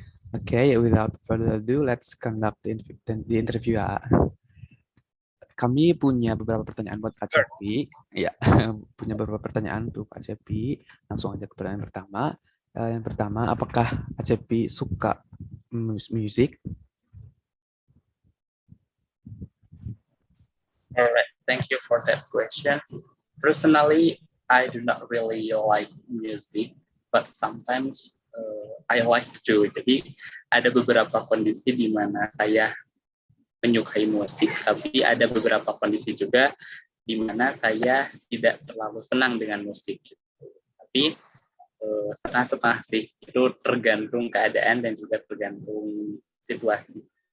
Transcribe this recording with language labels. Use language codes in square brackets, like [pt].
[en] Okay, without further ado, let's conduct the interview. [id] Kami punya beberapa pertanyaan buat Kak Cepi. Ya, punya beberapa pertanyaan untuk Kak Cepi. Langsung aja ke pertanyaan pertama. Yang pertama, apakah Kak Cepi suka musik? [en] Alright, thank you for that question. Personally, I do not really like music, but sometimes I like to. [id] Jadi ada beberapa kondisi di mana saya menyukai musik, tapi ada beberapa kondisi juga di mana saya tidak terlalu senang dengan musik. Tapi setengah-setengah sih, itu tergantung keadaan dan juga tergantung situasi.